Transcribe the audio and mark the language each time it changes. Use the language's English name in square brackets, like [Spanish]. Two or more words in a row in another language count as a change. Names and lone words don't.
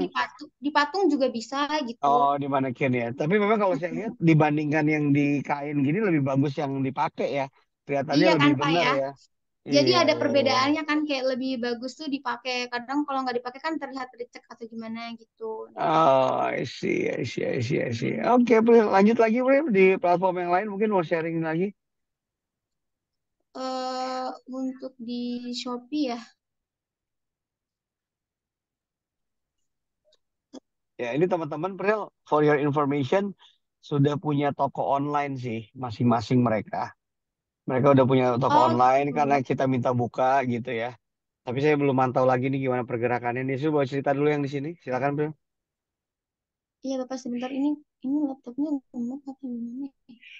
[Indonesian] dipatung juga bisa gitu. oh di manekin ya. Tapi memang kalau saya lihat dibandingkan yang di kain gini lebih bagus yang dipakai ya. Kelihatannya Iya lebih kan, Pak benar ya? ya. Jadi Iya, ada iya, iya. perbedaannya kan kayak lebih bagus tuh dipakai. Kadang kalau nggak dipakai kan terlihat lecek atau gimana gitu. Nah, [English] Oh, I see, I see, I see, I see. mm, [Indonesian] Oke, Pril. Lanjut lagi, Pril. Di platform yang lain mungkin mau sharing lagi. untuk di Shopee ya. Ya, ini teman-teman, Pril, [English] for your information, [Indonesian] sudah punya toko online sih, masing-masing mereka. Mereka udah punya toko Oh online karena gitu. kita minta buka gitu ya. Tapi saya belum mantau lagi nih gimana pergerakannya. Nih, saya mau cerita dulu yang di sini. Silakan, Pril. Iya Bapak sebentar ini laptopnya lemot apa gimana ya?